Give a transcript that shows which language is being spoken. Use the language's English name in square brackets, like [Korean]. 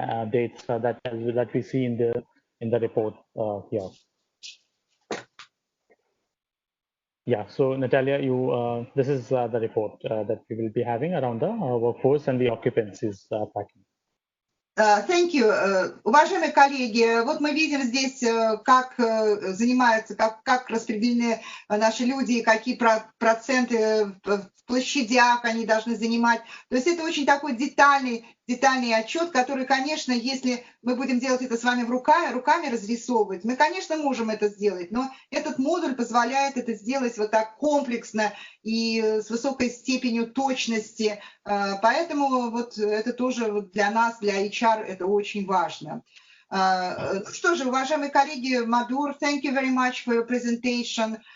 [English] Dates that we see in the report here. Yeah, so Natalia, this is the report that we will be having around the workforce and the occupancies tracking. Thank you. [Russian] Уважаемые коллеги, вот мы видим здесь, как занимаются, как распределены наши люди, какие проценты в площадях они должны занимать. То есть это очень такой детальный отчет, который, конечно, если мы будем делать это с вами руками разрисовывать, мы, конечно, можем это сделать, но этот модуль позволяет это сделать вот так комплексно и с высокой степенью точности. Поэтому вот это тоже для нас, для HR, это очень важно. Что же, уважаемые коллеги, [English] Madhur, thank you very much for your presentation.